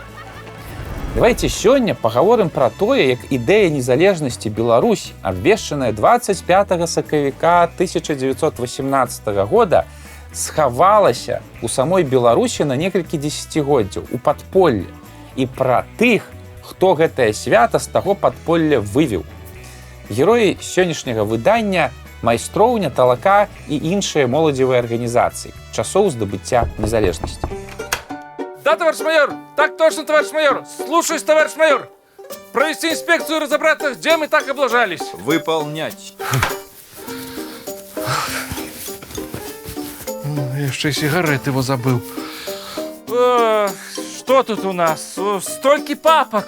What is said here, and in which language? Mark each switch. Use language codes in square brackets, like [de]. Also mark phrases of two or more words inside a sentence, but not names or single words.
[be] Давайте сёння пагаворым пра тое, як ідэя незалежнасці Беларусі, абвешчаная 25 сакавіка 1918 года, схавалася у самой Беларусі на некалькі дзесяцігоддзяў у падполлі, і пра тых, хто гэтае свята з таго падполля вывеў. Героі сённяшняга выдання «Майстроўня, талака» і іншыя моладзевыя арганізацыі часоў здабыцця незалежнасці. [ru] Да, товарищ майор! Так точно, товарищ майор! Слушаюсь, товарищ майор! Провести инспекцию и разобраться, где мы так облажались. Выполнять. Я еще и сигареты его забыл. Что тут у нас? Столько папок.